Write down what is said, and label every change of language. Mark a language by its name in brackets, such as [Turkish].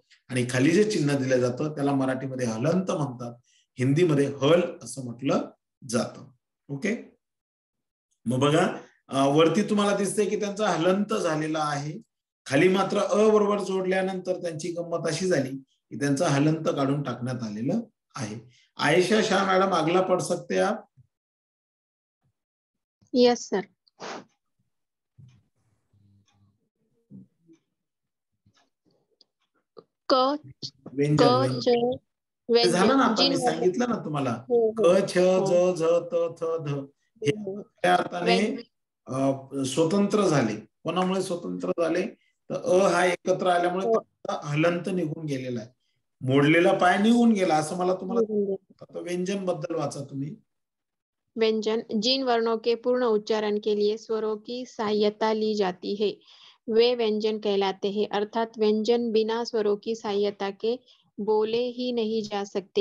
[Marathi] आणि खाली जे चिन्ह दिलं जातं त्याला मराठीमध्ये हलंत म्हणतात, हिंदीमध्ये हल असं म्हटलं जातं. ओके, मग बघा वरती तुम्हाला दिसतंय की त्यांचा हलंत झालेला आहे. खाली मात्र अ बरोबर जोडल्यानंतर त्यांची गंमत अशी झाली की त्यांचा हलंत काढून टाकण्यात आलेलं आहे. [Hindi] आयशा शाह मैडम, अगला पढ़ सकते हैं आप? [English] Yes sir. क व्यंजन च [Marathi] ते झालं ना, आता [Hindi] जिन [Marathi] मी सांगितलं ना तुम्हाला. हो, क हो, छ ज झ त थ ध हे हो. त्या अर्थाने स्वतंत्र झाले. कोणामुळे स्वतंत्र झाले? तर अ हा एकत्र आल्यामुळे हो. त्याचा हलंत निघून गेलेला आहे. मोडलेला पाय निघून गेला असं मला तुम्हाला. निघून आता व्यंजन बद्दल वाचा तुम्ही. [Hindi] व्यंजन जिन वर्णों के पूर्ण उच्चारण के लिए स्वरों की सहायता ली जाती है वे व्यंजन कहलाते हैं. अर्थात व्यंजन बिना स्वरों की सहायता के बोले ही नहीं जा सकते.